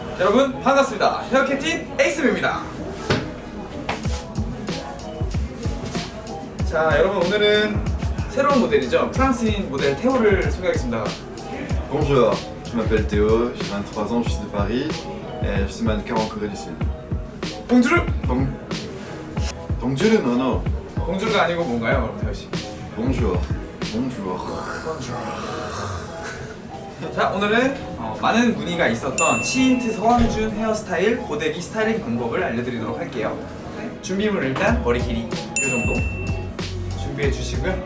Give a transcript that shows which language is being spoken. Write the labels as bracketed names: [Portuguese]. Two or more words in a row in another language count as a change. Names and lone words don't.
[Korean] 여러분 반갑습니다. 헤어캡틴 에이스입니다. 자, 여러분 오늘은 새로운 모델이죠. 프랑스인 모델 테오를 소개하겠습니다. [French] Bonjour, je m'appelle Théo, j'ai 23 ans, je suis de Paris et je suis mannequin en Corée du Sud. [Korean] 봉주르! [French] Bonjour, non, non. [Korean] 봉주르가 아니고 뭔가요, 그럼 테오 씨? [French] Bonjour, bonjour. [Korean] 자, 오늘은 많은 문의가 있었던 치인트 서원준 헤어스타일 고데기 스타일링 방법을 알려드리도록 할게요. 준비물은 일단 머리 길이 이 정도 준비해 주시고요.